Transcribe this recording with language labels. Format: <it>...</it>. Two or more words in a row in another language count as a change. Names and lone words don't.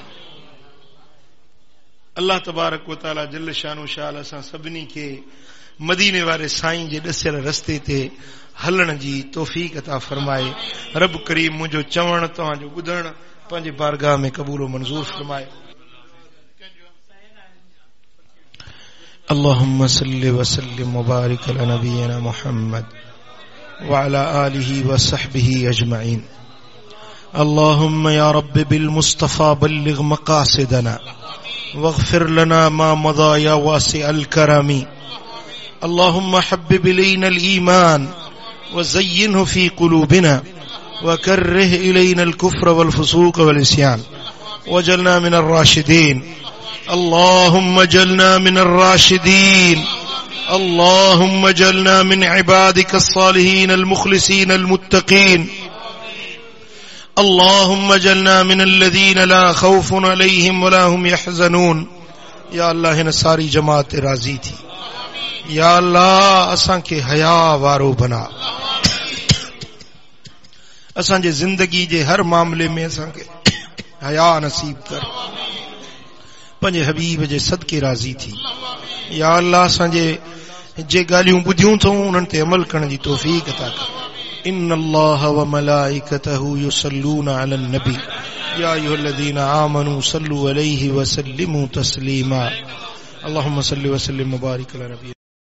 <ar>الله تبارك وتعالى جل شأنه</ar> <sd>शाल असां सभिनी खे मदीने वारे साईं जे ॾसियल रस्ते ते हलण जी तौफ़ीक़ अता फरमाए। रब करीम मुंहिंजो चवण तव्हांजो ॿुधण पंहिंजे बारगाह में क़बूल मंज़ूर फरमाए।</sd> <ar>اللهم صل وسلم وبارك على نبينا محمد وعلى آله وصحبه أجمعين. اللهم يا رب بالمصطفى بلغ مقاصدنا واغفر لنا ما مضى يا واسع الكرم. اللهم حبب إلينا الإيمان وزينه في قلوبنا وكره إلينا الكفر والفسوق والعصيان واجعلنا من الراشدين. اللهم اجعلنا من الراشدين. اللهم اجعلنا من عبادك الصالحين المخلصين المتقين. اللهم اجعلنا من الذين لا خوف عليهم ولا هم يحزنون.</ar> <sd>या अल्लाह हिन सारी जमात राज़ी थी। या अल्लाह असांखे हया वारो बना। असांजे ज़िंदगी जे हर मामले में असांखे हया नसीब कर। पंहिंजे हबीब जे सदके राज़ी थी। या अल्लाह असांजे जे ॻाल्हियूं ॿुधियूं अथऊं उन्हनि ते अमल करण जी तौफ़ीक़ अता कर।</sd> <ar>إن الله وملائكته يصلون على النبي يا أيها الذين آمنوا صلوا عليه وسلموا تسليما. اللهم صل وسلم وبارك على النبي.</ar>